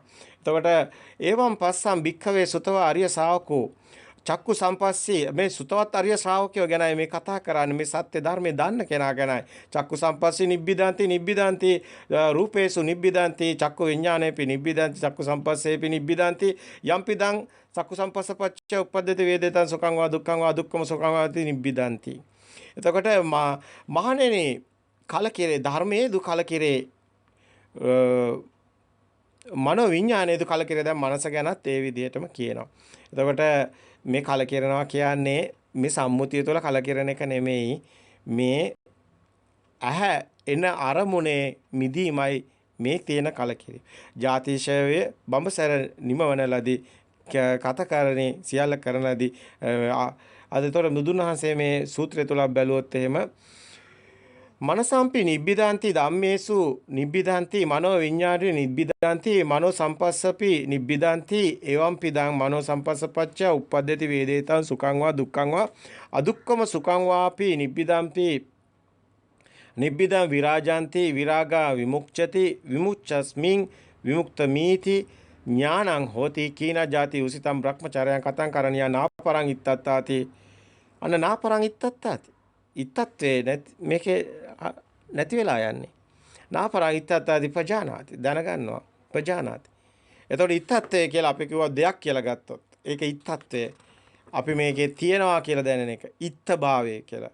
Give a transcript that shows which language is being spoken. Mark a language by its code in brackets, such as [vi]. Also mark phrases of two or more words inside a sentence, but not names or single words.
[pi] එතකොට ඒවම් පස්සම් භික්ඛවේ සුතව ආර්ය ශාවකෝ චක්කු සම්පස්සී [si] මේ සුතවත් ආර්ය ශ්‍රාවකයෝ ගැනයි මේ කතා කරන්නේ මේ සත්‍ය ධර්මයේ දන්න කෙනා ගැනයි [pi] චක්කු සම්පස්සී නිබ්බිදාන්ති රූපේසු නිබ්බිදාන්ති චක්කු විඥානේපි නිබ්බිදාන්ති චක්කු සම්පස්සේපි නිබ්බිදාන්ති යම්පිදං චක්කු සම්පස්සපච්ච උපද්දති වේදිතං සුඛං වා දුක්ඛං වා දුක්ඛම සුඛං වාති නිබ්බිදාන්ති. [si] එතකොට මහණෙනි කලකිරේ ධර්මයේ දු කලකිරේ මනෝ විඥානයේ දු කලකිරේ දැන් මනස ගැනත් ඒ විදිහටම කියනවා. එතකොට මේ කලකිරනවා කියන්නේ මේ සම්මුතිය තුළ කලකිරන එක නෙමෙයි මේ ඇහැ එන අරමුණේ මිදීමයි මේ තියෙන කලකිරීම. ජාතිශය බඹසර නිමවන ලදී කතකරණේ සියල්ල කරන ලදී අදතොර මුදුන්වහන්සේ මේ සූත්‍රය තුල බැලුවොත් එහෙම [pi] මනසම්පි නිබ්බිදාන්ති ධම්මේසු නිබ්බිදාන්ති මනෝ විඤ්ඤාණේ නිබ්බිදාන්ති මනෝ සම්පස්සපි නිබ්බිදාන්ති එවම් පිදං මනෝ සම්පස්සපච්ච උප්පද්දති වේදේතං සුඛං වා දුක්ඛං වා අදුක්ඛම සුඛං වාපි නිබ්බිදාන්ති නිබ්බිදං විරාජාන්ති විරාගා විමුක්ඛති විමුච්ඡස්මින් විමුක්තමීති ඥානං හෝති කීන ජාති උසිතම් බ්‍රහ්මචර්යං කතං කරණියා නාපරං ඉත්තත්තාති අන්න නාපරං ඉත්තත්තාති ඉත්තත්වේ [si] මේකේ නැති වෙලා යන්නේ. [pi] නාපරං ඉත්තත්තාදි පජානාති දැනගන්නවා පජානාති. [si] එතකොට ඉත්තත්වේ කියලා අපි කිව්වා දෙයක් කියලා ගත්තොත් ඒක ඉත්තත්වේ අපි මේකේ තියනවා කියලා දැනෙන එක ඉත්ත භාවය කියලා.